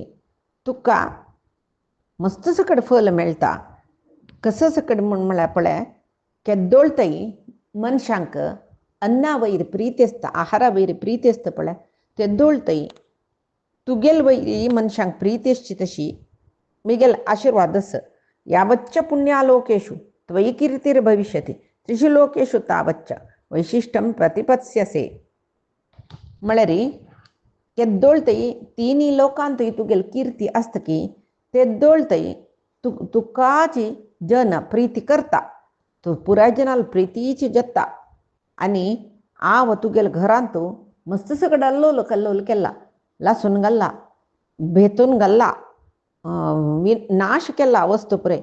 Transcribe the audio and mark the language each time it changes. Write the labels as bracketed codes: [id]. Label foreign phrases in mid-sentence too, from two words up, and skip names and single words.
[kok] तुका मस्त सकट फल मेळटा. कसो सकट म्हूण म्हळ्यार पळय, केद्दोळतय मनशांक अन्ना वयर प्रीती आसता, आहारा वयर प्रीती आसता पळय, तेद्दोळतय तुगेल वयरी मनशांक प्रीती आसची तशी मिगेल आशिर्वाद आस. [sa] यावच्च पुण्यालोकेषु त्वयि कीर्तिर भविष्यति त्रिषु लोकेषु तावच्च वैशिष्ट्यं प्रतिपत्स्यसे. [kok] म्हळ्यार केद्दोळतय तिनी लोकांतय तुगेल कीर्ती आसता की तेद्दोळतय तुकाची जन प्रीती करता. तूं पुराय जनाल प्रितीची जत्ता. आनी हांव तुगेल घरांत मस्त सकट अल्लोल कल्लोल केला, लासून घाल्ला, भेतून घाल्ला, नाश केला वस्तू पुरे.